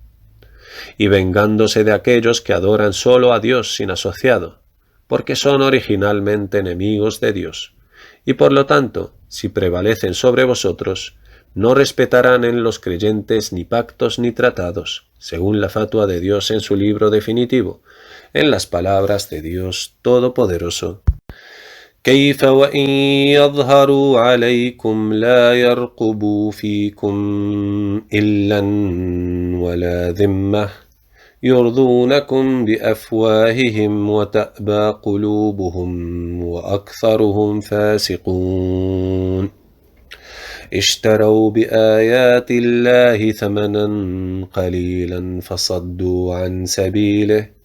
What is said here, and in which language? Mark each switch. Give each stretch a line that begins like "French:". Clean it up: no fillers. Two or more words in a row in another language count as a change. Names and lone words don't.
Spanish: y vengándose de aquellos que adoran solo a Dios sin asociado, porque son originalmente enemigos de Dios, y por lo tanto, si prevalecen sobre vosotros, no respetarán en los creyentes ni pactos ni tratados, según la fatua de Dios en su libro definitivo, en las palabras de Dios Todopoderoso.
Arabic: كيف وإن يظهروا عليكم لا يرقبوا فيكم إلا ولا ذمة يرضونكم بأفواههم وتأبى قلوبهم وأكثرهم فاسقون اشتروا بآيات الله ثمنا قليلا فصدوا عن سبيله